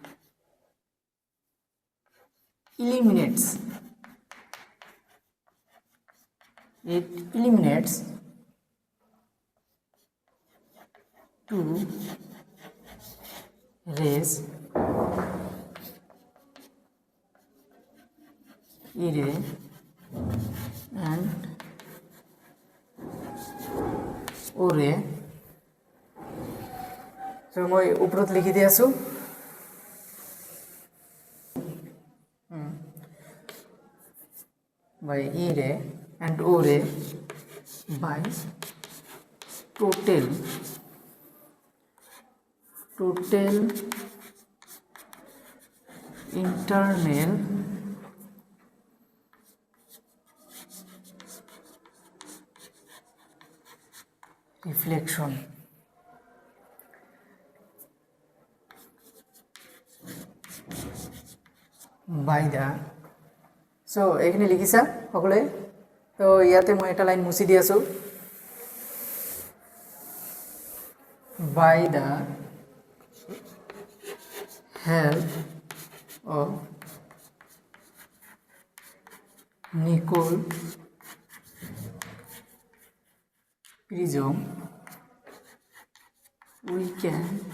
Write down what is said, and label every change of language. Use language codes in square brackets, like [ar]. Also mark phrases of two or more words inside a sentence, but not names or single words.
[en] eliminates two rays, E ray and O ray. [as] So মই ওপৰত লিখি দি আছোঁ। [en] by E ray and O ray by total internal reflection by the [as] সো এইখিনি লিখিছা সকলোৱে? তো ইয়াতে মই এটা লাইন মুছি দি আছোঁ। [en] by the help of Nicol প্রিজম we can